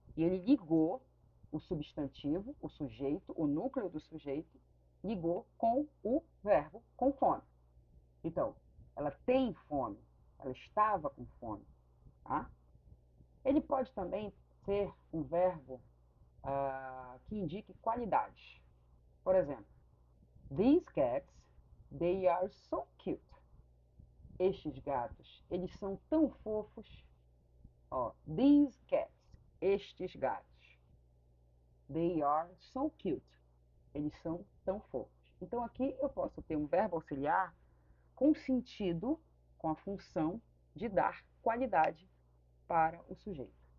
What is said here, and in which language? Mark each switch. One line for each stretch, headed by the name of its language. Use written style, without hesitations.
Portuguese: E ele ligou o substantivo, o sujeito, o núcleo do sujeito, ligou com o verbo com fome. Então, ela tem fome, ela estava com fome. Tá? Ele pode também ser um verbo que indique qualidades. Por exemplo,
English: these cats, they are so cute.
Portuguese: Estes gatos, eles são tão fofos. Ó,
English: these cats,
Portuguese: estes gatos.
English: They are so cute.
Portuguese: Eles são tão fofos. Então aqui eu posso ter um verbo auxiliar com sentido, com a função de dar qualidade para o sujeito.